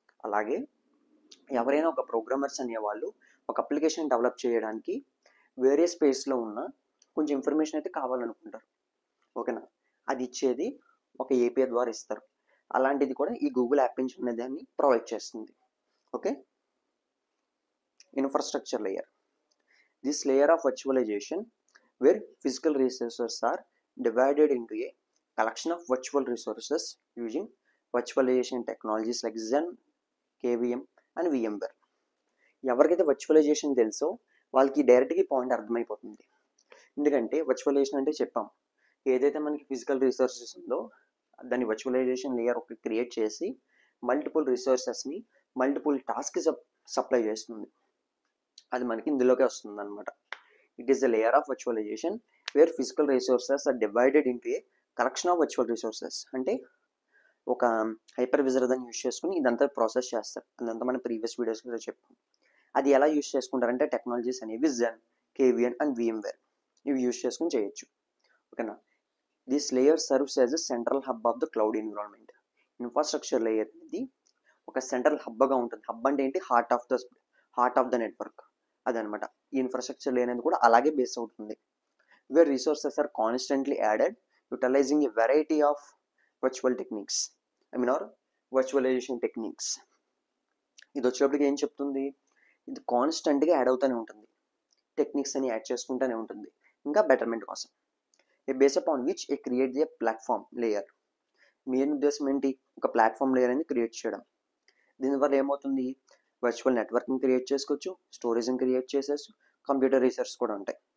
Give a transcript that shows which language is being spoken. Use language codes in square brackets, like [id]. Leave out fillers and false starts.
[te] అలాగే ఎవరైనా ఒక ప్రోగ్రామర్స్ అనేవాళ్ళు ఒక అప్లికేషన్ డెవలప్ చేయడానికి వేరే స్పేస్లో ఉన్న కొంచెం ఇన్ఫర్మేషన్ అయితే కావాలనుకుంటారు. ఓకేనా, అది ఇచ్చేది ఒక ఏపీఐ ద్వారా ఇస్తారు. అలాంటిది కూడా ఈ గూగుల్ యాప్ ఇంజిన్ అనే దాన్ని ప్రొవైడ్ చేస్తుంది. Okay, infrastructure layer. This layer of virtualisation wear physical resources are [en] divided into a collection of virtual resources using virtualization technologies like Xen, KVM and VMware. [te] ఎవరికైతే virtualisation తెలుసో వాళ్ళకి డైరెక్ట్గా point అర్థమైపోతుంది. ఎందుకంటే virtualisation అంటే చెప్పాం, ఏదైతే మనకి ఫిజికల్ రిసోర్సెస్ ఉందో దాన్ని వర్చువలైజేషన్ లేయర్ ఒకటి క్రియేట్ చేసి మల్టిపుల్ రిసోర్సెస్ని మల్టిపుల్ టాస్క్ సప్లై చేస్తుంది. అది మనకి ఇందులోకి వస్తుంది అనమాట. [en] It is the layer of virtualization where physical resources are divided into a collection of virtual resources. [te] అంటే ఒక హైపర్ విజర్ దాన్ని యూజ్ చేసుకుని ఇదంతా ప్రాసెస్ చేస్తారు. అదంతా మనం ప్రీవియస్ వీడియోస్లో చెప్పాం. అది ఎలా యూజ్ చేసుకుంటారంటే టెక్నాలజీస్ అనేవి Xen, KVM అండ్ VMware ఇవి యూజ్ చేసుకుని చేయొచ్చు. [en] ఓకేనా, this layer serves as a central hub of the cloud environment. [te] Infrastructure layer అనేది ఒక సెంట్రల్ హబ్గా ఉంటుంది. హబ్ అంటే ఏంటి, [en] heart of the network [te] అదనమాట. ఈ ఇన్ఫ్రాస్ట్రక్చర్ లేయర్ అనేది కూడా అలాగే బేస్ అవుతుంది. [en] Where resources are constantly added utilizing a variety of virtual techniques, or virtualization techniques. [te] ఇది వచ్చేటప్పటికి ఏం చెప్తుంది, ఇది కాన్స్టెంట్గా యాడ్ అవుతూనే ఉంటుంది, టెక్నిక్స్ అని యాడ్ చేసుకుంటూనే ఉంటుంది ఇంకా బెటర్మెంట్ కోసం. [en] A base upon which a create the platform layer. [te] Main ఉద్దేశం ఏంటి, ఒక ప్లాట్ఫామ్ లేయర్ అని క్రియేట్ చేయడం. దీనివల్ల ఏమవుతుంది, వర్చువల్ నెట్వర్కింగ్ క్రియేట్ చేసుకోవచ్చు, స్టోరేజ్ని క్రియేట్ చేసేచ్చు, కంప్యూటర్ రీసెర్చ్ కూడా ఉంటాయి.